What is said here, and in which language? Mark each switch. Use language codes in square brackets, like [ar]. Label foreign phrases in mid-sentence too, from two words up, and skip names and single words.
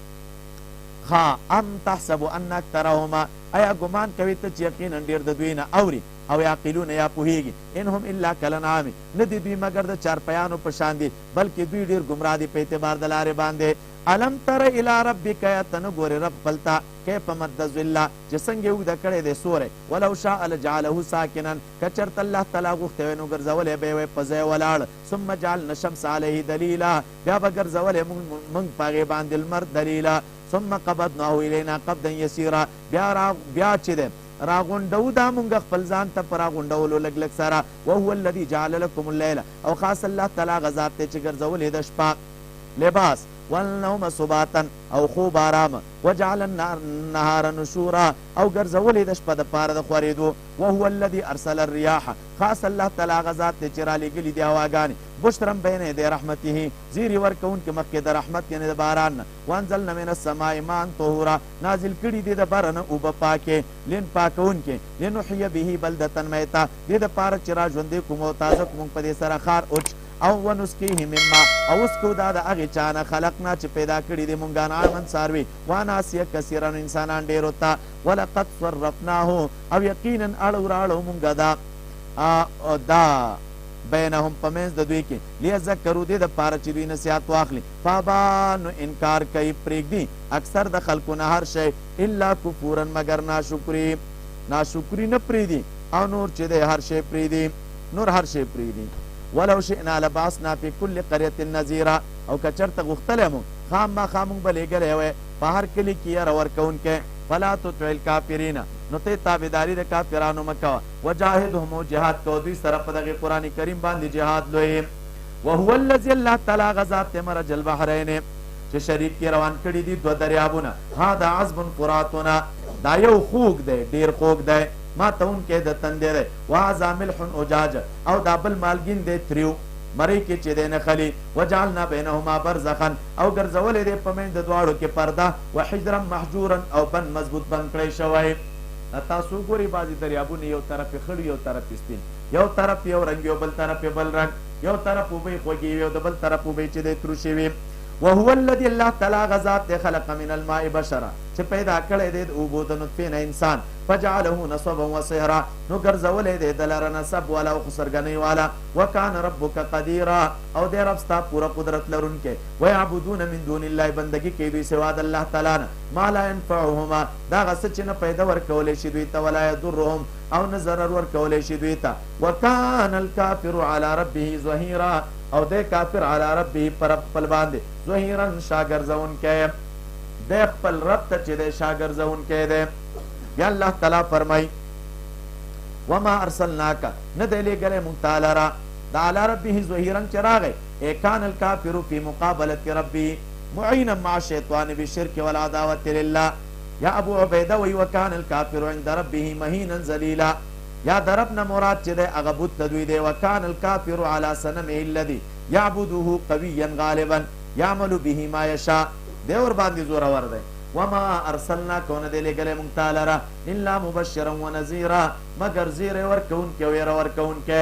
[ar] ها ام تحسب ان اکثرهما [ps] ایا ګمان کوي ته چې یقینا ډېر د دوی نه اوري او یعقلون یا پوهیږي [ar] انهم الا کالانعام [ps] نه دي دوی مګر د چارپیانو په شان دي بلکې دوی ډېر ګمراه دي په اعتبار د لارې باندې [ar] الم تر الی ربک [ps] ته نه ګورې رب خپلته [ar] کیف مد ظله [ps] چې څنګه یې اوږده کړی دی سوری [ar] ولو شاء لجعله ساکنا [ps] که چېرته الله تعالی غوښتی وی نو ګرځولی به یې وی په ځای ولاړ [ar] ثم جعلنا الشمس علیه دلیلا [ps] بیا به ګرځولی موږ په هغې باندې لمر دلیلا [ar] ثم قبضناه الینا قبضا یسیرا [ps] بیا چې دی راغونډو دا مونږ خپل ځان ته پر راغونډولو لږ لږ سره. [ar] وهو الذي جعل لكم الليل [ps] او خاص الله تعالی غزاد ته چې ګرځولې د شپه لباس [ar] والنوم سباتا [ps] او خوب آرام [ar] وجعل النهار نشورا [ps] او ګرځولې د شپه د پاره د خورېدو. [ar] وهو الذي ارسل الرياح [ps] خاص الله تعالی غزاد ته چې را لېږلي دي هواګانې [ar] بشرا بین یدی رحمته [ps] زیری ورکوونکې مخکې د رحمت یعنې د باران نه. [ar] وانزلنا من السماء ماء طهورا [ps] نازل کړي دي د بره نه اوبه پاکې لین پاکوونکې [ar] لنحیي به بلدة میتا [ps] دې دپاره چې را ژوندې کړو او تازه کړو موږ په دې سره ښار اوچ او [ar] ونسقیه مما [ps] او اسکو دا د هغې چا نه خلقنا چې پیدا کړي دي مونږ انعاما څاروي [ar] واناسیه کثیرا [ps] انسانان ډېرو ته [ar] ولقد صرفناه [ps] او یقینا اړو راړو مونږ دا بینهم په منځ د دوی کې لیذکروا دې دپاره چې دوی نصیحت واخلي. فابا نو انکار کوي پرېږدي اکثر د خلکو نه هر شی [ar] الا کفورا [ps] مگر ناشکري نه پرېږدي او نور چې دی هر شی پرېږدي نور هر شی پرېږدي. [ar] ولو شئنا لبعثنا في كل قرية نذيرا [ps] او که چرته غوښتلی مو خامخا مونږ به لېږلی وی په هر کلي کې یره ورکوونکی. [ar] فلا تطع الکافرین [ps] نو ته تابعداري د کافرانو مه کوه. وجاهدهم او جهاد کوه دوی سره په دغې قرآن کریم باندې جهاد لوی. [ar] وهو الذي [ps] الله تعالی غذات ته [ar] مرج البحرین [ps] چې شریک کې روان کړي دي دوه دریابونه. [ar] هذا عذب فراتونه [ps] دا یو خوږ دی ډېر خوږ دی ما تونکې د تندې دی. [ar] وهذا ملح اجاج [ps] او دا بل مالګین دی تریو مرۍ کې چې دی نښلي. [ar] وجعلنا بینهما برزخا [ps] او ګرځولې دی په منځ د دواړو کې پرده [ar] وحجرا محجورا [ps] او بند مضبوط بند کړی شوی. تاسو ګورئ بعضې دریابونه یو طرف یې خړ یو طرف یې سپین یو طرف یو رنګ یو بل طرف یې بل رنګ یو طرف اوبه یې خوږې وي او د بل طرف اوبه چې دی تروشې وي. [ar] وهو الذي [ps] الله تعالی غذات دی [ar] خلق من الماء بشرا [ps] چې پیدا کړی دی د اوبو د نطفې نه انسان [ar] فجعله نصبا وصهرا [ps] نو ګرځولی دی د لره نسب والا او خسرګنۍ والا. [ar] وکان ربک قدیرا [ps] او دی رب ستا پوره قدرت لرونکی. [ar] ویعبدون من دون الله [ps] بندګي کوي دوی سوا د الله تعالی نه [ar] ما لا ينفعهما [ps] دا هغه څه چې نه پیدا ورکولی شي دوی ته [ar] ولا یضرهم [ps] او نه ضرر ورکولی شي دوی ته. [ar] وکان الکافر علی ربه ظهیرا [ps] او دی کافر [ar] علی ربه [ps] پر رب خپل باندې ظهیرا شاګرځونکی دی خپل رب ته چې دی شاګرځونکی دی. بیا الله تعالی فرمای [ar] وما ارسلناک [ps] نه دی لېږلی مونږ تا لره د [ar] علی ربه ظهیرا [ps] چې راغی [ar] ای کان الکافر فی مقابلة ربه معینا مع الشیطان بالشرک والعداوة لله. [ps] یا ابو عبیده وی [ar] وکان الکافر عند ربه مهینا ذلیلا [ps] یا د رب نه مراد چې دی هغه بت ته دوی دی. [ar] وکان الکافر علی صنمه الذي یعبده قویا غالبا یعمل به ما یشاء [ps] دی ور باندې زورور دی. [ar] وما ارسلناک [ps] ونه دی لېږلی مونږ تا لره [ar] الا مبشرا ونذیرا [ps] مګر زیری ورکوونکی او یره ورکوونکی.